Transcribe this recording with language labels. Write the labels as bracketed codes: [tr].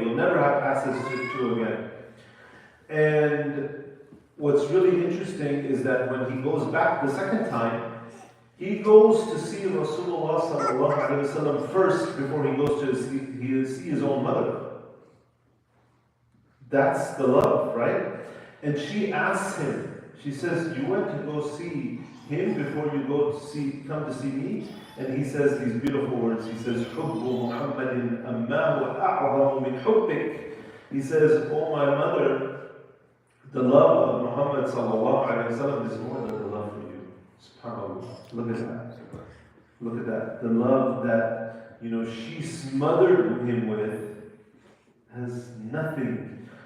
[en] You'll never have access to again. And what's really interesting is that when he goes back the second time, he goes to see Rasulullah sallallahu alaihi wasallam first before he goes to see his own mother. That's the love, right? And she asks him, she says, you went to go see him before you come to see me? And he says these beautiful words. He says, [ar] حُبُّ مُحَمَّدٍ أَمَّاهُ أَعْظَمُ مِنْ حُبِّكَ. [en] He says, oh my mother, the love of Muhammad sallallahu alaihi wasallam is more than the love for you. SubhanAllah. Look at that. Look at that. The love that, she smothered him with has nothing.